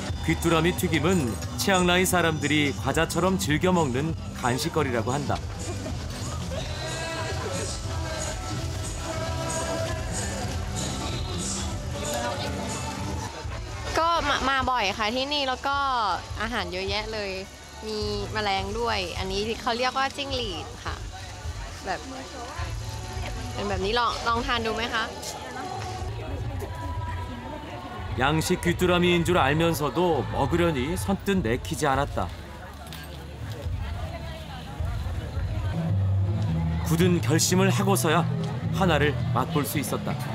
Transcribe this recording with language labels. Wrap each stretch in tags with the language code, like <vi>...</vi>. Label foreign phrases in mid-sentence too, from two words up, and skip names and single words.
<ko>귀뚜라미 튀김은 치앙라이 사람들이 과자처럼 즐겨 먹는 간식거리라고 한다.</ko> <th>ก็มาบ่อยค่ะที่นี่แล้วก็อาหารเยอะแยะเลยมีแมลงด้วยอันนี้เขาเรียกว่าจิ้งหรีดค่ะแบบเป็นแบบนี้ลองทานดูไหมคะ</th> <ko>양식 귀뚜라미인 줄 알면서도 먹으려니 선뜻 내키지 않았다. 굳은 결심을 하고서야 하나를 맛볼 수 있었다.</ko>